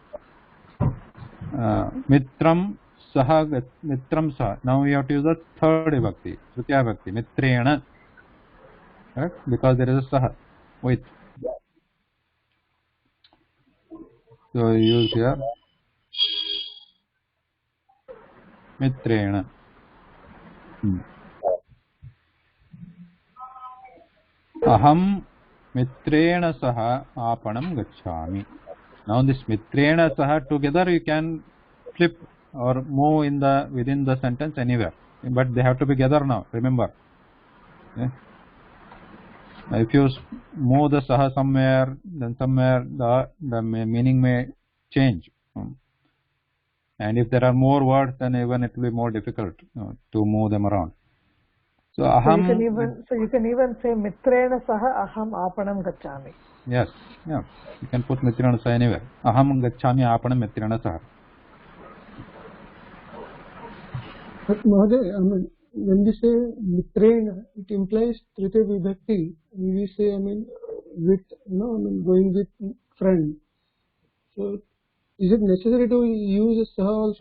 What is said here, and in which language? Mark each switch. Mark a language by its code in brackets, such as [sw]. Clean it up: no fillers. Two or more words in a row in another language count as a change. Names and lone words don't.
[sa] Mitram saha, mitram saha. [en] Now we have to use the third vibhakti, [sa] tritiya vibhakti, mitrena. [en] Correct? Because there is a saha with. So use here mitrena. [sa] Aham mitrena saha apanam gacchami. [en] Now this [sa] mitrena saha [en] together you can flip or move in the within the sentence anywhere, but they have to be together now. Remember, if you move the saha somewhere, then somewhere the meaning may change. And if there are more words, then even it will be more difficult to move them around. So aham. So you can even say [sa] mitrena saha aham apanam gacchami. [en] Yes, yeah. You can put [sa] mitrena saha [en] anywhere. Aham gacchami apanam mitrena saha. But Mahoday, I mean, when we say mitrena, it implies [sa] tritiya vibhakti. [en] We say, I mean, with, going with friend. So is it necessary to use a saha also?